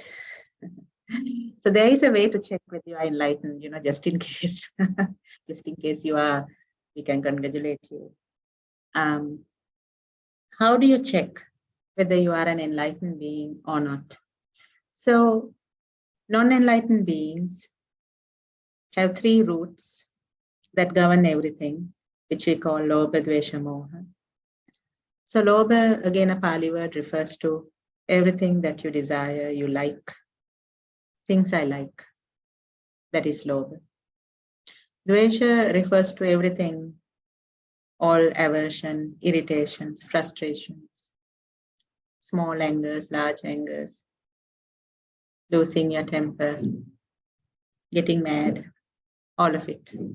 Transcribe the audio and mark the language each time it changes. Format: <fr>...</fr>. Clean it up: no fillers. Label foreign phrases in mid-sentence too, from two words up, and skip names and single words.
<en>So there is a way to check whether you are enlightened, just in case, just in case you are, we can congratulate you. How do you check whether you are an enlightened being or not? So non-enlightened beings have three roots that govern everything, which we call</en> <pi>lobha, dvesha, moha.</pi> <en>So lobha, again, a Pali word, refers to everything that you desire, you like, things I like. That is lobha. Dvesha refers to everything, all aversion, irritations, frustrations, small angers, large angers, losing your temper, getting mad, all of it.</en>